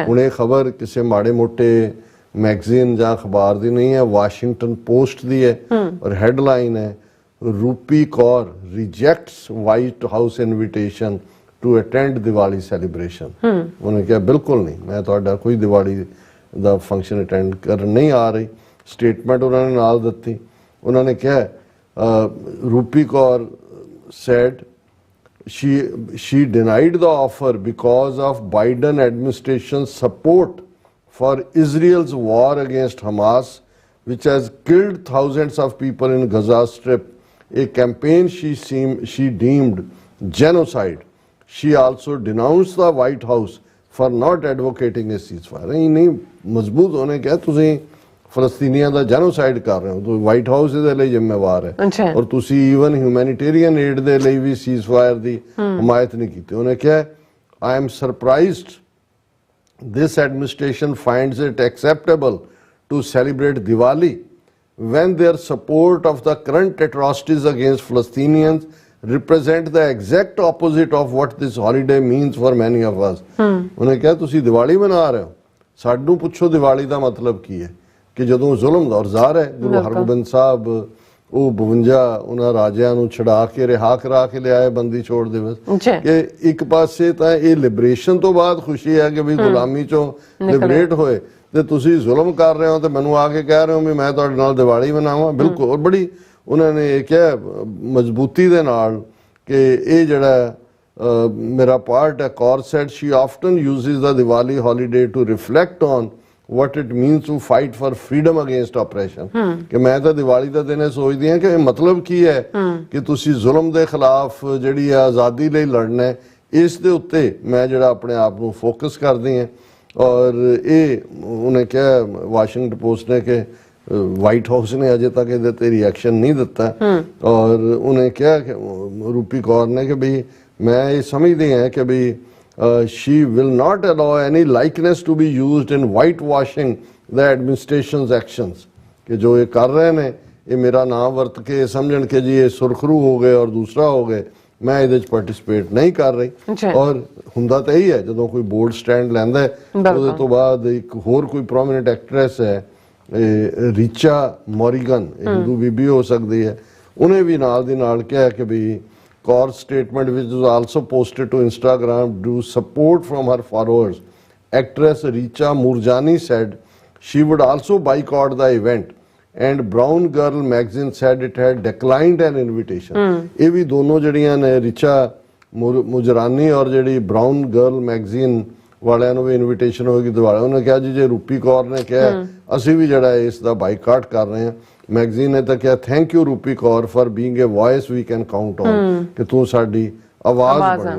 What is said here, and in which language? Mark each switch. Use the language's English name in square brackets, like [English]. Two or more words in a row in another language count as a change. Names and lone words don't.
[Punjabi] ਹੁਣ ਇਹ ਖਬਰ ਕਿਸੇ ਮਾੜੇ ਮੋਟੇ ਮੈਗਜ਼ੀਨ ਜਾਂ ਅਖਬਾਰ ਦੀ ਨਹੀਂ ਹੈ, ਵਾਸ਼ਿੰਗਟਨ ਪੋਸਟ ਦੀ ਹੈ ਔਰ ਹੈਡਲਾਈਨ ਹੈ [English] Rupi Kaur rejects White House invitation to attend Diwali celebration. [Punjabi] ਉਹਨੇ ਕਿਹਾ ਬਿਲਕੁਲ ਨਹੀਂ, ਮੈਂ ਤੁਹਾਡਾ ਕੋਈ ਦੀਵਾਲੀ ਦਾ ਫੰਕਸ਼ਨ ਅਟੈਂਡ ਕਰਨ ਨਹੀਂ ਆ ਰਹੀ। ਸਟੇਟਮੈਂਟ ਉਹਨਾਂ ਨੇ ਨਾਲ ਦਿੱਤੀ। ਉਹਨਾਂ ਨੇ ਕਿਹਾ [English] ਰੂਪੀ ਕੌਰ said she denied the offer because of Biden administration's support for Israel's war against Hamas, which has killed thousands of people in Gaza Strip, a campaign she deemed genocide. She also denounced the White House for not advocating a ceasefire. [Punjabi] नहीं मजबूत होने क्या तुसी ਫਲਸਤੀਨੀਆਂ ਦਾ ਜੈਨੋਸਾਈਡ ਕਰ ਰਹੇ ਹੋ, ਤੁਸੀਂ ਵਾਈਟ ਹਾਊਸ ਇਹਦੇ ਲਈ ਜ਼ਿੰਮੇਵਾਰ ਹੈ ਔਰ ਤੁਸੀਂ [English] even humanitarian aid [Punjabi] ਦੇ ਲਈ ਵੀ ਸੀਜ਼ਫਾਇਰ ਦੀ ਹਮਾਇਤ ਨਹੀਂ ਕੀਤੀ। ਉਹਨੇ ਕਿਹਾ [English] I am surprised this administration finds it acceptable to celebrate Diwali when their support of the current atrocities against Palestinians represent the exact opposite of what this holiday means for many of us. [Punjabi] ਉਹਨੇ ਕਿਹਾ ਤੁਸੀਂ ਦੀਵਾਲੀ ਮਨਾ ਰਹੇ ਹੋ, ਸਾਨੂੰ ਪੁੱਛੋ ਦੀਵਾਲੀ ਦਾ ਮਤਲਬ ਕੀ ਹੈ ਕਿ ਜਦੋਂ ਜ਼ੁਲਮ ਦਾ ਜ਼ਾਹਰ ਹੈ। ਗੁਰੂ ਹਰਗੋਬਿੰਦ ਸਾਹਿਬ ਉਹ 52 ਉਹਨਾਂ ਰਾਜਿਆਂ ਨੂੰ ਛੁਡਾ ਕੇ ਰਿਹਾ ਕਰਾ ਕੇ ਲਿਆਏ ਬੰਦੀ ਛੋੜ ਦਿਵਸ ਕਿ ਇੱਕ ਪਾਸੇ ਤਾਂ ਇਹ ਲਿਬਰੇਸ਼ਨ ਤੋਂ ਬਾਅਦ ਖੁਸ਼ੀ ਹੈ ਕਿ ਵੀ ਗੁਲਾਮੀ ਚੋਂ ਲਿਬਰੇਟ ਹੋਏ ਤੇ ਤੁਸੀਂ ਜ਼ੁਲਮ ਕਰ ਰਹੇ ਹੋ ਤੇ ਮੈਨੂੰ ਆ ਕੇ ਕਹਿ ਰਹੇ ਹੋ ਵੀ ਮੈਂ ਤੁਹਾਡੇ ਨਾਲ ਦੀਵਾਲੀ ਮਨਾਵਾਂ। ਬਿਲਕੁਲ। ਔਰ ਬੜੀ ਉਹਨਾਂ ਨੇ ਇਹ ਕਿਹਾ ਮਜ਼ਬੂਤੀ ਦੇ ਨਾਲ ਕਿ ਇਹ ਜਿਹੜਾ ਮੇਰਾ ਪਾਰਟ ਹੈ। [English] ਕੌਰ said she often uses the Diwali holiday to reflect on what it means to fight for freedom against oppression. [Punjabi] ਕਿ ਮੈਂ ਤਾਂ ਦੀਵਾਲੀ ਦਾ ਦਿਨ ਇਹ ਸੋਚਦੀ ਹਾਂ ਕਿ ਇਹ ਮਤਲਬ ਕੀ ਹੈ ਕਿ ਤੁਸੀਂ ਜ਼ੁਲਮ ਦੇ ਖਿਲਾਫ ਜਿਹੜੀ ਆਜ਼ਾਦੀ ਲਈ ਲੜਨਾ ਹੈ। ਇਸ ਦੇ ਉੱਤੇ ਮੈਂ ਜਿਹੜਾ ਆਪਣੇ ਆਪ ਨੂੰ ਫੋਕਸ ਕਰਦੀ ਹਾਂ ਔਰ ਇਹ ਉਹਨੇ ਕਿਹਾ ਵਾਸ਼ਿੰਗਟਨ ਪੋਸਟ ਨੇ ਕਿ ਵਾਈਟ ਹਾਊਸ ਨੇ ਅਜੇ ਤੱਕ ਇਹਦੇ ਤੇ ਰਿਐਕਸ਼ਨ ਨਹੀਂ ਦਿੱਤਾ ਔਰ ਉਹਨੇ ਕਿਹਾ ਕਿ ਰੂਪੀ ਕੌਰ ਨੇ ਕਿ ਵੀ ਮੈਂ ਇਹ ਸਮਝਦੀ ਹਾਂ ਕਿ ਵੀ [English] she will not allow any likeness to be used in whitewashing the administration's actions. [Punjabi] ਕਿ ਜੋ ਇਹ ਕਰ ਰਹੇ ਨੇ ਇਹ ਮੇਰਾ ਨਾਮ ਵਰਤ ਕੇ ਸਮਝਣ ਕੇ ਜੀ ਇਹ ਸੁਰਖਰੂ ਹੋ ਗਏ ਔਰ ਦੂਸਰਾ ਹੋ ਗਏ, ਮੈਂ ਇਹਦੇ 'ਚ ਪਾਰਟਿਸਿਪੇਟ ਨਹੀਂ ਕਰ ਰਹੀ। ਔਰ ਹੁੰਦਾ ਤਾਂ ਇਹੀ ਹੈ ਜਦੋਂ ਕੋਈ [English] bold stand [Punjabi] ਲੈਂਦਾ ਹੈ ਉਹਦੇ ਤੋਂ ਬਾਅਦ ਇੱਕ ਹੋਰ ਕੋਈ [English] prominent actress [Punjabi] ਹੈ ਰੀਚਾ ਮੋਰੀਗਨ, ਹਿੰਦੂ ਬੀਬੀ ਹੋ ਸਕਦੀ ਹੈ, ਉਹਨੇ ਵੀ ਨਾਲ ਦੀ ਨਾਲ ਕਿਹਾ ਕਿ ਵੀ [English] Kaur's statement, which was also posted to Instagram, drew support from her followers. Actress Richa Murjani said she would also boycott the event, and Brown Girl magazine said it had declined an invitation. [Punjabi] ਇਹ ਵੀ ਦੋਨੋਂ ਜਿਹੜੀਆਂ ਨੇ ਰਿਚਾ ਮੁਜਰਾਨੀ ਔਰ ਜਿਹੜੀ ਬਰਾਊਨ ਗਰਲ ਮੈਗਜ਼ੀਨ ਵਾਲਿਆਂ ਨੂੰ ਵੀ ਇਨਵੀਟੇਸ਼ਨ ਹੋਏਗੀ ਦਿਵਾਲੀ। ਉਹਨੇ ਕਿਹਾ ਜੀ ਜੇ ਰੂਪੀ ਕੌਰ ਨੇ ਕਿਹਾ ਅਸੀਂ ਵੀ ਜਿਹੜਾ ਇਸ ਦਾ ਬਾਈਕਾਟ ਕਰ ਰਹੇ ਹਾਂ। ਮੈਗਜ਼ੀਨ ਨੇ ਤਾਂ ਕਿਹਾ [English] Thank you Rupi Kaur for being a voice we can count on, [Punjabi] ਕਿ ਤੂੰ ਸਾਡੀ ਆਵਾਜ਼ ਬਣੀ।